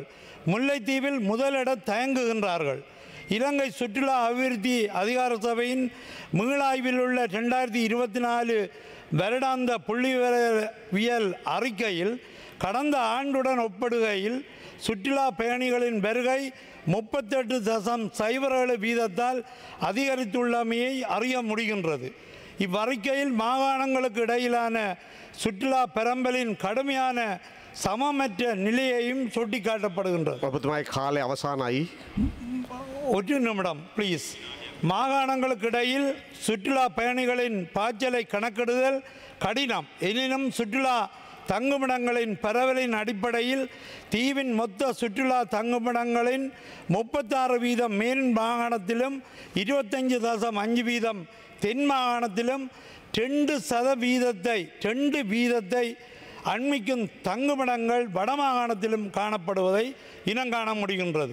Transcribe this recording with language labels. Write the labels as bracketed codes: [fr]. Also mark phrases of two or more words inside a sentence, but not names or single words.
[ta] முல்லைத்தீவில் முதலிட தயங்குகின்றார்கள். இலங்கை சுற்றுலா அபிவிருத்தி அதிகார சபையின் மீளாய்வில் உள்ள 2024 வருடாந்த புள்ளிவியல் அறிக்கையில் கடந்த ஆண்டுடன் ஒப்பிடுகையில் சுற்றுலா பயணிகளின் வருகை 38.07 வீதத்தால் அதிகரித்துள்ளமையை அறிய முடிகின்றது. இவ்வறிக்கையில் மாகாணங்களுக்கு இடையிலான சுற்றுலா பெரம்பலின் கடுமையான சமமற்ற நிலையையும் சுட்டிக்காட்டப்படுகின்றது. [si] ඔබතුමායි කාලය අවසානයි. [ta] ஒரு நிமிடம் ப்ளீஸ். மாகாணங்களுக்கு இடையில் சுற்றுலா பயணிகளின் பாய்ச்சலை கணக்கிடுதல் கடினம். எனினும் சுற்றுலா தங்குமிடங்களின் பரவலின் அடிப்படையில் தீவின் மொத்த சுற்றுலா தங்குமிடங்களின் 36% மேல் மாகாணத்திலும் 25.5% தென் மாகாணத்திலும் 2 வீதத்தை அண்மிக்கும் தங்குமிடங்கள் வடமாகாணத்திலும் காணப்படுவதை இனங்காண முடிகின்றது.